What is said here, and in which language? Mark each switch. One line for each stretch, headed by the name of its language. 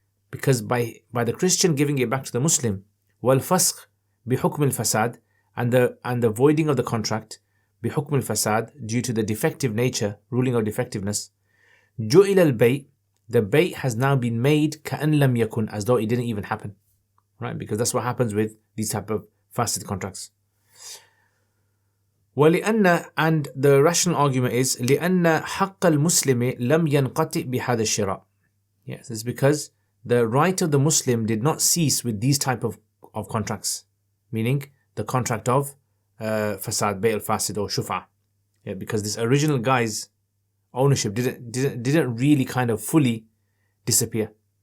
English: Because by the Christian giving it back to the Muslim,
Arabic: وَالْفَسْخ بِحُكْمِ الْفَسَادِ,
English: and the voiding of the contract,
Arabic: بِحُكْمِ الْفَسَادِ,
English: due to the defective nature, ruling of defectiveness,
Arabic: جُئِلَ الْبَيْء.
English: The bait has now been made
Arabic: كَأَنْ لَمْ يَكُنْ,
English: as though it didn't even happen, right? Because that's what happens with these type of fasid contracts.
Arabic: وَلِأَنَّ,
English: and the rational argument is
Arabic: لِأَنَّ حَقَّ الْمُسْلِمِ لَمْ يَنْقَطِعْ بِهَذَا الشِّرَاءِ.
English: Yes, it's because the right of the Muslim did not cease with these type of contracts, meaning the contract of fasad, bay al-fasid or shufa. Yeah, because this original guy's ownership didn't really kind of fully disappear.